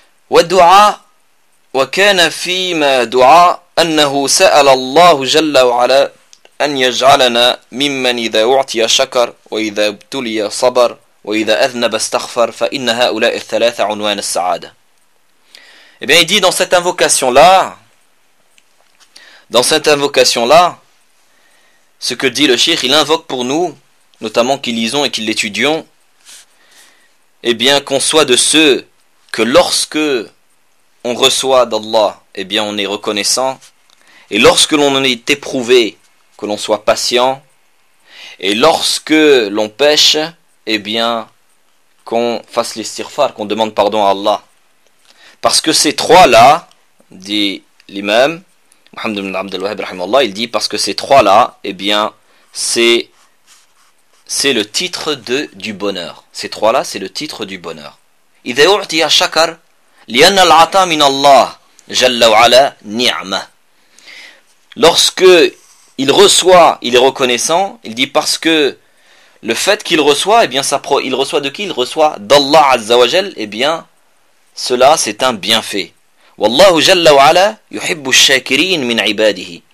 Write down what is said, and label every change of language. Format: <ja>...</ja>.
<ar>وَالدُّعَاء وَكَانَ فِي مَا دُعَاء أَنَّهُ سَأَلَ اللَّهُ جَلَّ وَعَلَى أَنْ يَجْعَلَنَا مِمَّنْ إِذَا أُعْتِيَ شَكَرْ وَإِذَا ابْتُلِيَ صَبَرْ وَإِذَا أَذْنَبَ اسْتَغْفَرْ فَإِنَّ هَؤُلَاءِ الثَّلَاثَ عُنْوَانَ السَّعَادَةِ.</ar> <fr>Eh bien, il dit dans cette invocation-là, Dans cette invocation-là, ce que dit le Cheikh, il invoque pour nous, notamment qui lisons et qui l'étudions, eh bien qu'on soit de ceux que lorsque on reçoit d'Allah, eh bien on est reconnaissant, et lorsque l'on en est éprouvé, que l'on soit patient, et lorsque l'on pêche, eh bien qu'on fasse l'istighfar, qu'on demande pardon à Allah. Parce que ces trois-là, dit l'imam, Mohammed ibn Abd al-Wahhab, rahimahullah, il dit, parce que ces trois-là, eh bien, c'est le titre du bonheur. Ces trois-là, c'est le titre du bonheur.</fr> <ar>إذا أعطي شكر لأن العطاء من الله جل وعلا نعمة.</ar> <fr>Lorsque il reçoit, il est reconnaissant. Il dit parce que le fait qu'il reçoit, eh bien, il reçoit de qui? Il reçoit d'Allah Azza wa Jal. Eh bien, cela, c'est un bienfait.</fr> <ar>Wallahu Jalla wa Ala yuhibbu ash-shakirin min 'ibadihi.</ar>